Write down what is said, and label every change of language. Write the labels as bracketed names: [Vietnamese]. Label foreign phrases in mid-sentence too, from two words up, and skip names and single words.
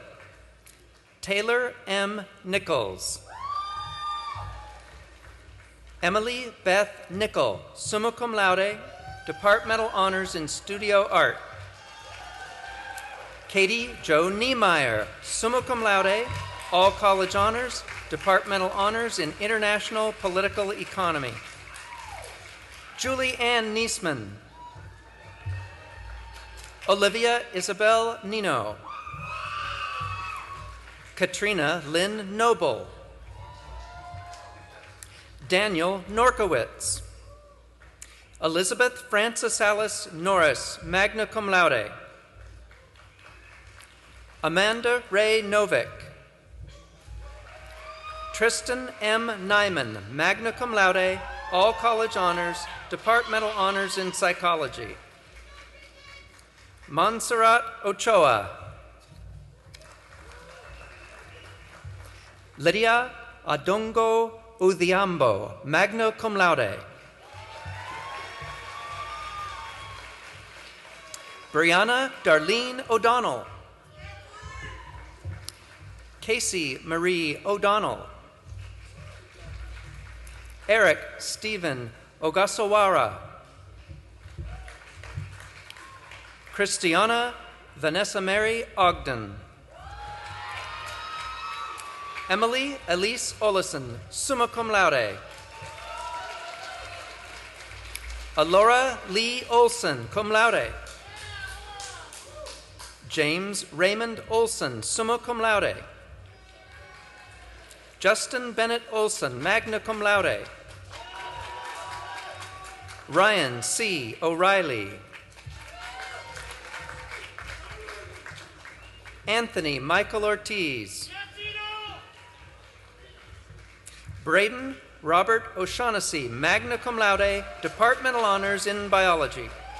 [English] Taylor M. Nichols. Emily Beth Nickel, [Latin] summa cum laude, [English] Departmental Honors in Studio Art. Katie Jo Niemeyer, [Latin] summa cum laude, [English] all college honors, Departmental Honors in International Political Economy. Julie Ann Niesman. Olivia Isabel Nino. Katrina Lynn Noble. Daniel Norkowitz. Elizabeth Frances Alice Norris, [Latin] magna cum laude. [English] Amanda Ray Novick. Tristan M. Nyman, [Latin] magna cum laude, [English] all college honors, Departmental Honors in Psychology. Montserrat Ochoa. Lydia Adongo Udhiambo, [Latin] magna cum laude. [English] Brianna Darlene O'Donnell. Casey Marie O'Donnell. Eric Stephen Ogasawara. Christiana Vanessa Mary Ogden. Emily Elise Olison, [Latin] summa cum laude. [English] Alora Lee Olson, [Latin] cum laude. [English] James Raymond Olson, [Latin] summa cum laude. [English] Justin Bennett Olson, [Latin] magna cum laude. [English] Ryan C. O'Reilly. Anthony Michael Ortiz. Braden Robert O'Shaughnessy, [Latin] magna cum laude, [English] Departmental Honors in Biology.